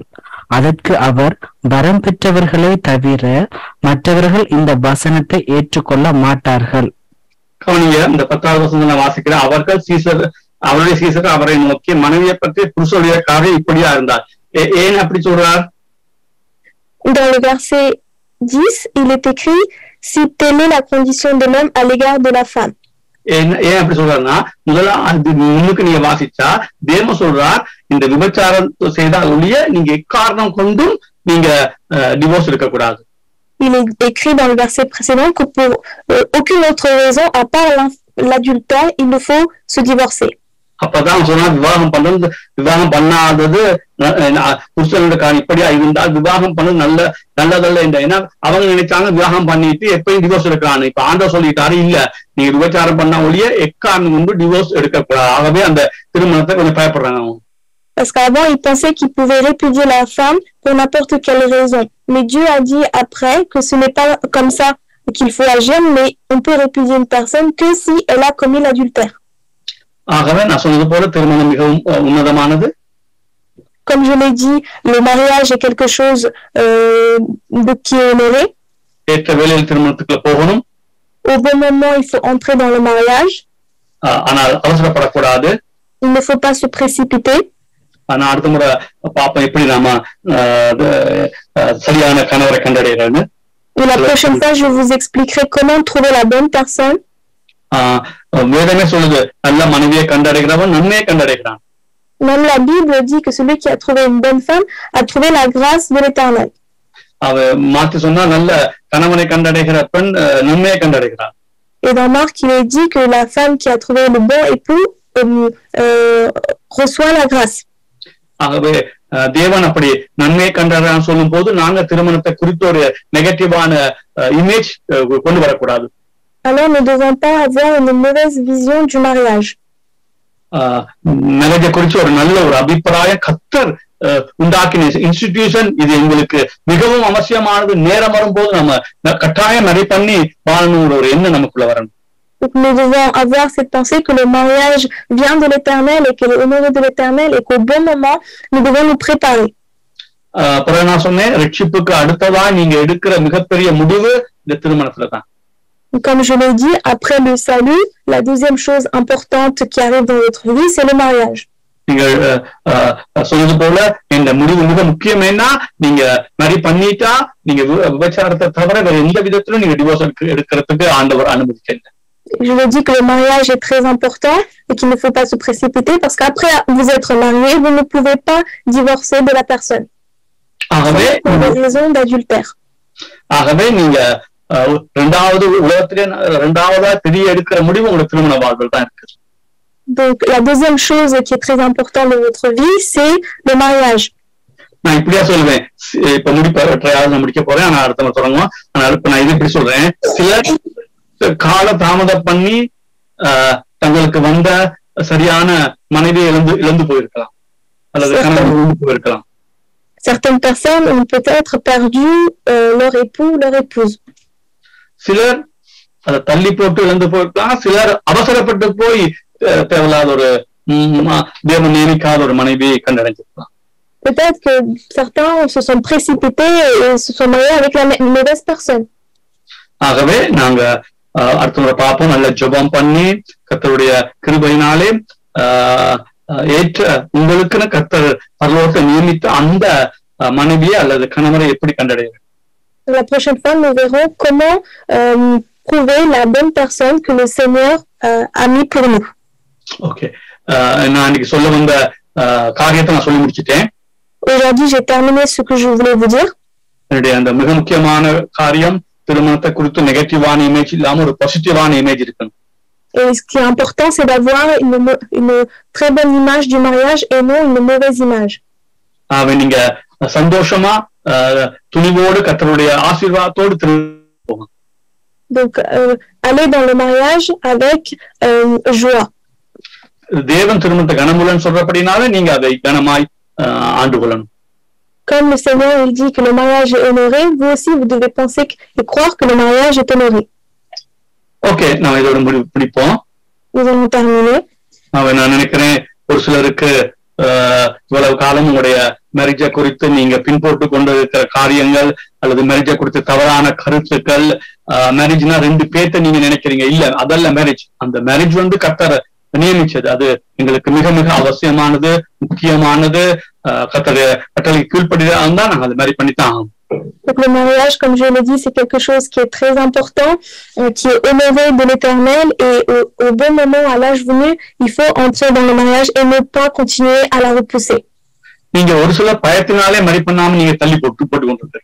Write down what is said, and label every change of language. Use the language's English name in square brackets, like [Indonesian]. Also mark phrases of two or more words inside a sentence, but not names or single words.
[Tamil] அதற்கு அவர், வரம் பெற்றவர்களே தவிர மற்றவர்கள் இந்த வசனத்தை ஏற்றுக்கொள்ள மாட்டார்கள். கவனிங்க, இந்த 10வது வசனத்துல வாசிக்கிற அவருடைய சீசர் அவரை நோக்கி, மனைவியை பற்றி புருஷனுடைய காரியம் இப்படியா இருந்தார். ஏன் அப்படி சொல்றார்? [French] Dans le verset 10, il est écrit: si telle est la condition de l'homme à l'égard de la femme. [Tamil] ஏன் அப்படி சொல்றாருன்னா, முதல்ல முன்னுக்கு நீங்க வாசிச்சா தேவ சொல்றார், இந்த விபச்சாரம் செய்தால் ஒழிய நீங்க எக்காரணம் கொண்டும் நீங்க டிவோர்ஸ் எடுக்கக்கூடாது. [French] Il est écrit dans le verset précédent que pour aucune autre raison à part l'adultère, il nous faut se divorcer. [Tamil] அப்பதான் சொன்னா விவாகம் பண்ணாதது புருஷனுடைய காரியம் இப்படியா இருந்தால் விவாகம் பண்ணது நல்லதல்ல என்ற. ஏன்னா அவங்க நினைச்சாங்க விவாகம் பண்ணிட்டு எப்பயும் டிவோர்ஸ் எடுக்கிறான்னு. இப்ப ஆண்டவர் சொல்லிட்டாரு, இல்ல நீங்க விபச்சாரம் பண்ணா ஒழிய எக்காரணம் கொண்டு டிவோர்ஸ் எடுக்கக்கூடாது. ஆகவே அந்த திருமணத்தை கொஞ்சம் பயப்படுறாங்க அவங்க. [French] Parce qu'avant, ils pensaient qu'ils pouvaient répudier la femme pour n'importe quelle raison. Mais Dieu a dit après que ce n'est pas comme ça qu'il faut agir, mais on peut répudier une personne que si elle a commis l'adultère. [Tamil] ஆகவே நான் சொன்னது போல திருமணம் மிகவும் உன்னதமானது. [French] Comme je l'ai dit, le mariage est quelque chose qui est honoré. [Tamil] ஏற்ற வேளையில் திருமணத்துக்குள்ள போகணும். [French] Au bon moment, il faut entrer dans le mariage. [Tamil] ஆனால் அவசரப்படக்கூடாது. [French] Il ne faut pas se précipiter. [Tamil] ஆனா அடுத்த முறை பாப்போம் எப்படி நாம சரியான கணவரை கண்டடைகிறேன்னு. [French] Et la prochaine fois, je vous expliquerai comment trouver la bonne personne. [Tamil] வேதமே சொல்லுது நல்ல மனைவியை கண்டடைகிறவன் நன்மையை கண்டடைகிறான். [French] Même la Bible dit que celui qui a trouvé une bonne femme a trouvé la grâce de l'Éternel. [Tamil] அவ மாத்தி சொன்னா நல்ல கணவனை கண்டடைகிற பெண் நன்மையை கண்டடைகிறான். [French] Et dans Marc, il est dit que la femme qui a trouvé le bon époux reçoit la grâce. [Tamil] ஆகவே தேவன் அப்படி நன்மையை கண்டடைறான்னு சொல்லும் போது நாங்க திருமணத்தை குறித்து ஒரு [English] negative image [Tamil] கொண்டு வரக்கூடாது. [French] Alors, nous ne devons pas avoir une mauvaise vision du mariage. [Tamil] மேரேஜை குறித்து ஒரு நல்ல ஒரு அபிப்பிராயம் கர்த்தர் உண்டாக்கின இன்ஸ்டிடியூஷன் இது எங்களுக்கு மிகவும் அவசியமானது. நேரம் வரும்போது நம்ம கட்டாயம் நிறைய பண்ணி வாழணும் ஒரு எண்ணம் நமக்குள்ள வரணும். [French] Donc, nous devons avoir cette pensée que le mariage vient de l'Éternel et qu'il est honoré de l'Éternel et qu'au bon moment, nous devons nous préparer. [Tamil] பிறகு நான் சொன்னேன் ரட்சிப்புக்கு அடுத்ததா நீங்க எடுக்கிற மிகப்பெரிய முடிவு இந்த திருமணத்துல தான். [French] Comme je l'ai dit, après le salut, la deuxième chose importante qui arrive dans notre vie, c'est le mariage. [Tamil] நீங்கள் சொன்னது போல இந்த முடிவு மிக முக்கியமேனா நீங்க மாதிரி பண்ணிட்டா நீங்க விபச்சாரத்தை தவிர வேற எந்த விதத்திலும் நீங்க டிவோர்ஸ் எடுக்கிறதுக்கு ஆண்டவர் அனுமதிக்கல. [French] Je le dis que le mariage est très important et qu'il ne faut pas se précipiter parce qu'après vous être marié, vous ne pouvez pas divorcer de la personne. Pour des raisons d'adultère. [Tamil] ஆகவே நீங்க இரண்டாவது உலகத்திலே இரண்டாவதா பெரிய எடுக்கிற முடிவு உங்களுக்கு திருமண வாழ்வில் தான் இருக்கு. [French] Donc la deuxième chose qui est très importante dans votre vie, c'est le mariage. [Tamil] நான் இப்படியா சொல்லுவேன், இப்ப முடிக்க போறேன், ஆனா அடுத்த தொடங்குவோம். ஆனால் இப்ப நான் இது இப்படி சொல்றேன், சிலர் கால தாமதம் பண்ணி தங்களுக்கு வந்த சரியான மனைவியை இழந்து போயிருக்கலாம் அல்லது கணவன் இழந்து போயிருக்கலாம். [French] Certaines personnes ont peut-être perdu leur époux, leur épouse. [Tamil] சிலர் அதை தள்ளி போட்டு இழந்து போயிருக்கலாம், சிலர் அவசரப்பட்டு போய் தேவையில்லாத ஒரு தேவன் நியமிக்காத ஒரு மனைவியை கண்டடைஞ்சிருக்கலாம். [French] Peut-être que certains se sont précipités et se sont mariés avec une mauvaise personne. [Tamil] ஆகவே நாங்க அடுத்த முறை பார்ப்போம். நல்ல ஜெபம் பண்ணி கர்த்தருடைய கிருபையினாலே ஏற்ற உங்களுக்குன்னு கர்த்தர் பரலோகத்தை நியமித்த அந்த மனைவியை அல்லது கணவரை எப்படி கண்டடைகிறது. [French] La prochaine fois, nous verrons comment trouver la bonne personne que le Seigneur a mis pour nous. [Tamil] ஓகே, நான் இன்னைக்கு சொல்ல வந்த காரியத்தை நான் சொல்லி முடிச்சிட்டேன். [French] Aujourd'hui, j'ai terminé ce que je voulais vous dire. [Tamil] என்னுடைய அந்த மிக முக்கியமான காரியம் திருமணத்தை குறித்து [English] negative image [Tamil] இல்லாம ஒரு [English] positive image [Tamil] இருக்கணும். [French] Et ce qui est important, c'est d'avoir une très bonne image du mariage et non une mauvaise image. [Tamil] நீங்க சந்தோஷமா துணிவோடு கர்த்தருடைய ஆசீர்வாதத்தோடு போகணும். [French] Donc aller dans le mariage avec joie. [Tamil] தேவன் திருமணத்தை கனமுள்ளன்னு சொல்றபடினால நீங்க அதை கனமாய் ஆண்டு கொள்ளணும். [French] Comme le Seigneur il dit que le mariage est honoré, vous aussi vous devez penser et croire que le mariage est honoré. [Tamil] ஓகே, நான் இதோட முடிப்போம். [French] Nous allons terminer. [Tamil] நான் நினைக்கிறேன் ஒரு சிலருக்கு இவ்வளவு காலம் உங்களுடைய மேரேஜை குறித்து நீங்க பின்போட்டு கொண்டு இருக்கிற காரியங்கள் அல்லது மேரேஜை குறித்து தவறான கருத்துக்கள், மேரேஜ்னா ரெண்டு பேர்த்த நீங்க நினைக்கிறீங்க. இல்ல, அதல்ல மேரேஜ். அந்த மேரேஜ் கர்த்தர் நியமிச்சது. அது எங்களுக்கு மிக மிக அவசியமானது, முக்கியமானது. கர்த்தருடைய கட்டளை கீழ்ப்படிதான் தான் நாங்க அது மாதிரி பண்ணித்தான் ஆகும். [French] Donc le mariage, comme je l'ai dit, c'est quelque chose qui est très important, qui est honoré de l'Éternel et au bon moment, à l'âge venu, il faut entrer dans le mariage et ne pas continuer à la repousser. [Tamil] நீங்க ஒரு சில பயத்தினாலே மரி பண்ணாம நீங்க தள்ளி போட்டு கொண்டிருக்கீங்க.